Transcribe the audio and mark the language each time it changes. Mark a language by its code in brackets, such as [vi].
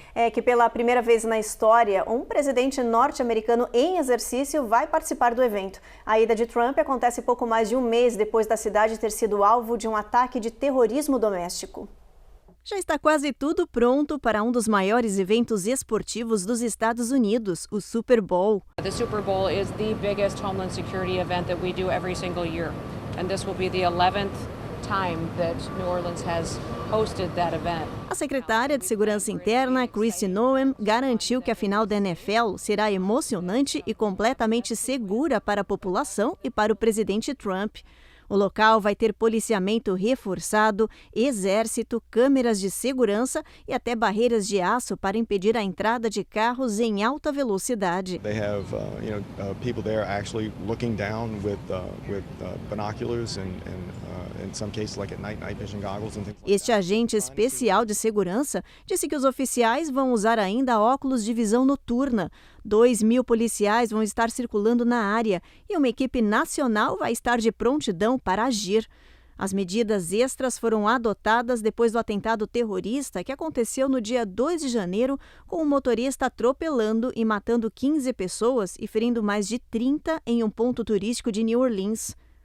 [pt] É que pela primeira vez na história, um presidente norte-americano em exercício vai participar do evento. A ida de Trump acontece pouco mais de um mês depois da cidade ter sido alvo de um ataque de terrorismo doméstico. Já está quase tudo pronto para um dos maiores eventos esportivos dos Estados Unidos, o Super Bowl. [en] The Super Bowl is the biggest Homeland Security event that we do every single year. And this will be the 11th time that New Orleans has hosted that event. [pt] A secretária de Segurança Interna, Kristi Noem, garantiu que a final da NFL será emocionante e completamente segura para a população e para o presidente Trump. O local vai ter policiamento reforçado, exército, câmeras de segurança e até barreiras de aço para impedir a entrada de carros em alta velocidade. [en] They have, people there actually looking down with binoculars and in some cases like at night vision goggles and things. [pt] Este agente especial de segurança disse que os oficiais vão usar ainda óculos de visão noturna. 2.000 policiais vão estar circulando na área e uma equipe nacional vai estar de prontidão para agir. As medidas extras foram adotadas depois do atentado terrorista que aconteceu no dia 2 de janeiro, com um motorista atropelando e matando 15 pessoas e ferindo mais de 30 em um ponto turístico de New Orleans.